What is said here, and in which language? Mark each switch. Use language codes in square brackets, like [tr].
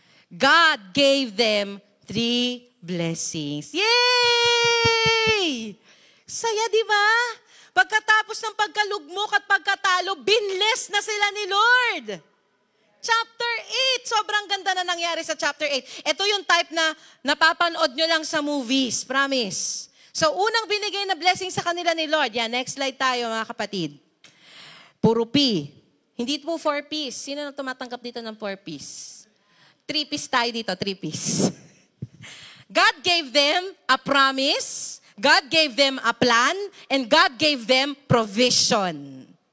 [en] God gave them 3 blessings. [tl] Yay! Saya, di ba? Pagkatapos ng pagkalugmok at pagkatalo, binless na sila ni Lord. Chapter 8, sobrang ganda na nangyari sa chapter 8. Ito yung type na napapanood nyo lang sa movies, promise. So, unang binigay na blessing sa kanila ni Lord. Yan, next slide tayo mga kapatid. Puro P. Hindi po 4-piece. Sino na tumatanggap dito ng 4-piece? 3-piece tayo dito, 3-piece. [en] God gave them a promise, God gave them a plan, and God gave them provision.